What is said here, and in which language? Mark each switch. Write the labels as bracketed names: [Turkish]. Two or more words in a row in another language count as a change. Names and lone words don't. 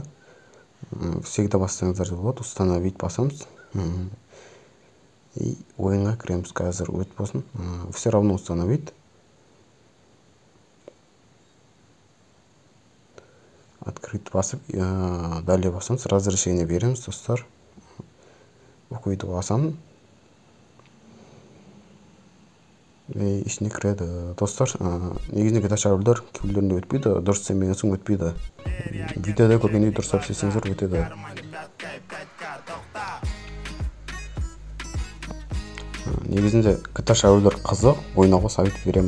[Kazakh] Всегда бассаңыздар болады. Установить басамыз. И ойынға кіреміз. Қазір өт болсын. [Russian] Все равно установить. Открыть басып, далее басамыз. [Kazakh] Разрешение береміз, достар. Оқиды басамыз. Ішіне кіреді. Достар, негізінде GTA шабуылдар кейбіреулерінде өтпейді, дұрыс істемеген соң өтпейді. Видеода көргендей дұрыстап істесеңіздер өтеді. Негізінде GTA шабуылдар қызық, ойнауға совет беремін.